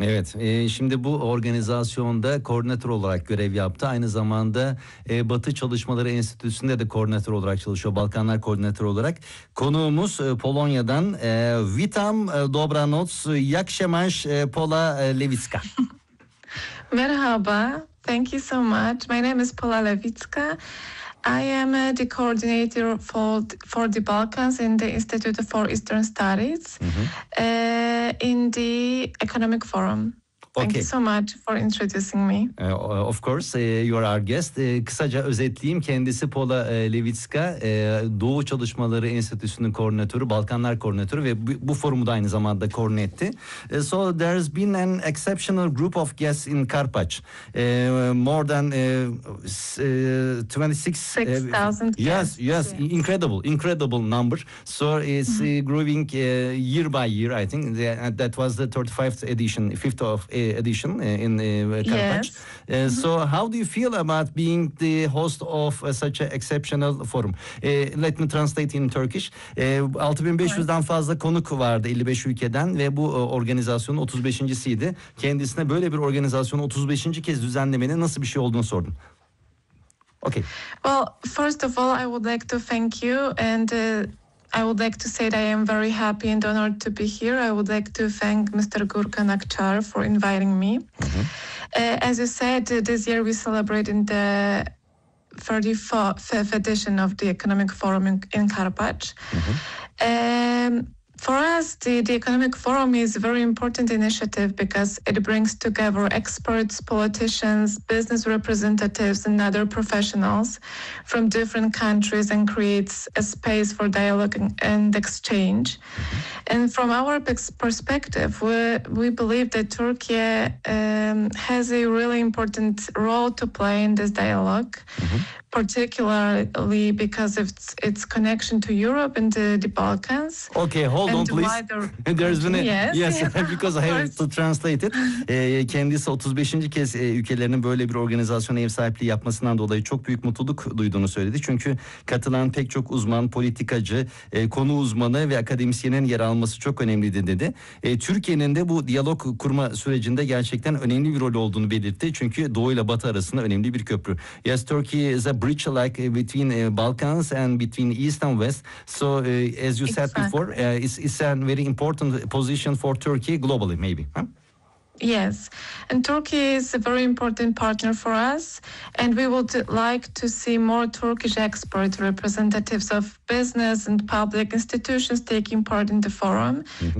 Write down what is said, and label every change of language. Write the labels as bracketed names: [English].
[Turkish] Evet, şimdi bu organizasyonda koordinatör olarak görev yaptı. Aynı zamanda Batı Çalışmaları Enstitüsü'nde de koordinatör olarak çalışıyor. Balkanlar koordinatör olarak. Konuğumuz Polonya'dan [Polish] Witam Dobranoc, [Turkish] Jakşemaş Pola Lewicka. Merhaba, [English] thank you so much. My name is Pola Lewicka. I am the coordinator for the Balkans in the Institute for Eastern Studies in the Economic Forum. Thank you so much for introducing me. Of course, you are our guest. [Turkish] Kısaca özetleyeyim. Kendisi Pola Lewicka, Doğu Çalışmaları Enstitüsü'nün koordinatörü, Balkanlar koordinatörü ve bu forumu da aynı zamanda koordine etti. [English] So there has been an exceptional group of guests in Karpaç. More than 26,000 guests. Yes, yes, incredible number. So it's growing year by year, I think. That was the 35th edition, edition in Karpaç. Yes. So how do you feel about being the host of such an exceptional forum? Let me translate in Turkish. [Turkish] 6500'den fazla konuk vardı 55 ülkeden ve bu organizasyonun 35.siydi. Kendisine böyle bir organizasyonu 35. kez düzenlemenin nasıl bir şey olduğunu sordum. [English] Okay. Well, first of all, I would like to thank you and I would like to say that I am very happy and honored to be here. I would like to thank Mr. Gürkan Akçar for inviting me. Mm-hmm. As you said, this year we celebrate in the 35th edition of the Economic Forum in Karpaç. Mm-hmm. For us, the Economic Forum is a very important initiative because it brings together experts, politicians, business representatives, and other professionals from different countries and creates a space for dialogue and exchange. And from our perspective, we believe that Turkey has a really important role to play in this dialogue. Mm-hmm. Particularly because of its connection to Europe and the Balkans. Okay, hold on please. There's been a, yes, because I have to translate it. [Turkish] Kendisi 35. kez ülkelerinin böyle bir organizasyona ev sahipliği yapmasından dolayı çok büyük mutluluk duyduğunu söyledi. Çünkü katılan pek çok uzman, politikacı, konu uzmanı ve akademisyenin yer alması çok önemliydi dedi. Türkiye'nin de bu diyalog kurma sürecinde gerçekten önemli bir rol olduğunu belirtti. Çünkü Doğu ile Batı arasında önemli bir köprü. [English] Yes, Turkey is a bridge like between Balkans and between East and West. So as you said before, it's a very important position for Turkey globally, maybe. Yes, and Turkey is a very important partner for us, and we would like to see more Turkish expert representatives of business and public institutions taking part in the forum. Mm-hmm.